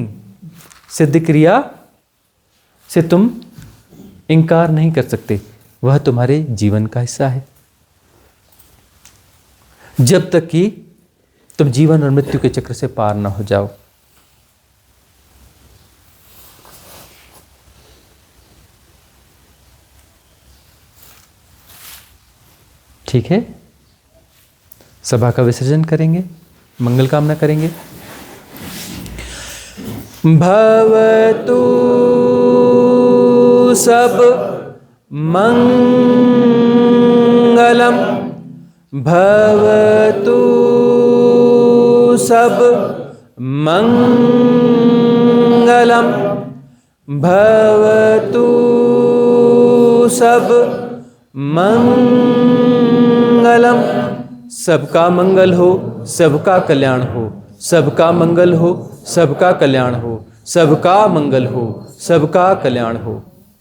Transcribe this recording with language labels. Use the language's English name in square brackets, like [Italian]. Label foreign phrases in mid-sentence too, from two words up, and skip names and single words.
[Hindi] सिद्ध क्रिया से तुम इनकार नहीं कर सकते, वह तुम्हारे जीवन का हिस्सा है, जब तक कि तुम जीवन और मृत्यु के चक्र से पार ना हो जाओ। ठीक है, सभा का विसर्जन करेंगे, मंगल कामना करेंगे। [Pali] भवतु सब मंगलम, भवतु सब मंगलम, भवतु सब मंगलम। [Hindi] सबका मंगल हो, सबका कल्याण हो, सबका मंगल हो, सबका कल्याण हो, सबका मंगल हो, सबका कल्याण हो।